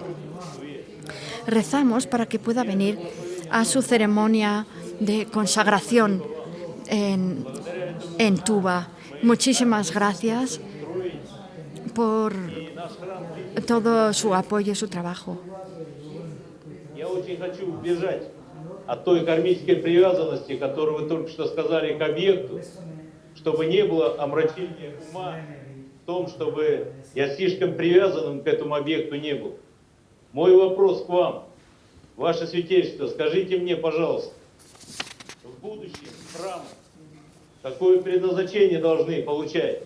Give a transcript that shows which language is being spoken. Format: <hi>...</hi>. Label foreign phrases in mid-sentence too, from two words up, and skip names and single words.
<es>Rezamos para que pueda venir a su ceremonia de consagración en Tuva. Muchísimas gracias por todo su apoyo y su trabajo.</es> <ru>От той кармической привязанности, которую вы только что сказали к объекту, чтобы не было омрачения ума в том, чтобы я слишком привязанным к этому объекту не был. Мой вопрос к вам, Ваше Святейшество, скажите мне, пожалуйста, в будущем храмы какое предназначение должны получать?</ru>